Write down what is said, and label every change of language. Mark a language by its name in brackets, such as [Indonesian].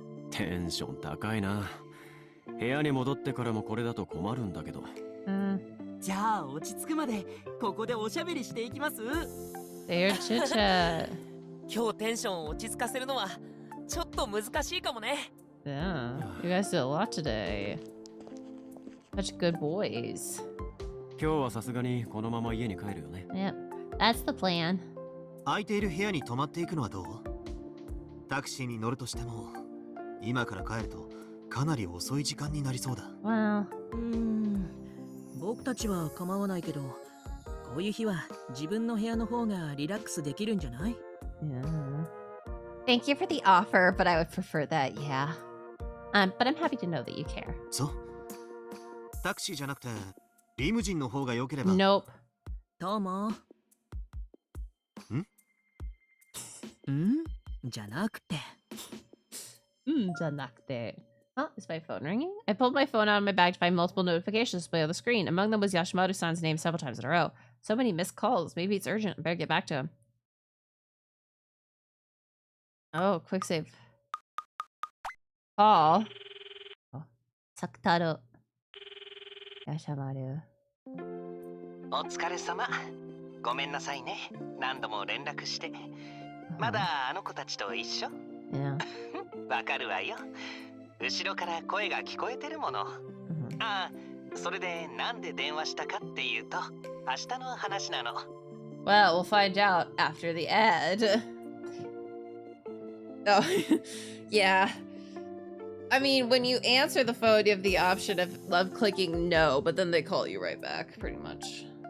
[Japanese] テンション高いな。部屋に戻ってからもこれだと困るんだけど。じゃあ落ち着くまでここでおしゃべりしていきます。 [English] Their chit chat. [Japanese] 今日テンションを落ち着かせるのはちょっと難しいかもね。 [English] Yeah, you guys did a lot today. Such good boys. [Japanese] 今日はさすがにこのまま家に帰るよね。 [English] Yep, that's the plan. [Japanese] 空いている部屋に泊まっていくのはどう？タクシーに乗るとしても今から帰るとかなり遅い時間になりそうだ。 [English] Well, [Japanese] 僕たちは構わないけど、こういう日は自分の部屋の方がリラックスできるんじゃない？ [English] yeah. Thank you for the offer, but I would prefer that, yeah. But I'm happy to know that you care. [Japanese] そう。タクシーじゃなくてリムジンの方が良ければ。 [English] Nope. [Japanese] どうも。じゃなくて。 [English] Oh, is my phone ringing? I pulled my phone out of my bag to find multiple notifications displayed on the screen. Among them was Yashimaru-san's name several times in a row. So many missed calls. Maybe it's urgent. I better get back to him. Oh, quick save. Call. Oh. Sakutaro. Yashimaru. [Japanese] お疲れ様。ごめんなさいね。何度も連絡して。まだあの子たちと一緒？ [English] Yeah. [Japanese] わかるわよ。後ろから声が聞こえてるもの。ああ、それでなんで電話したかっていうと、明日の話なの。 [English] Well, we'll find out after the ad. Oh, yeah. I mean, when you answer the phone, you have the option of clicking no, but then they call you right back, pretty much.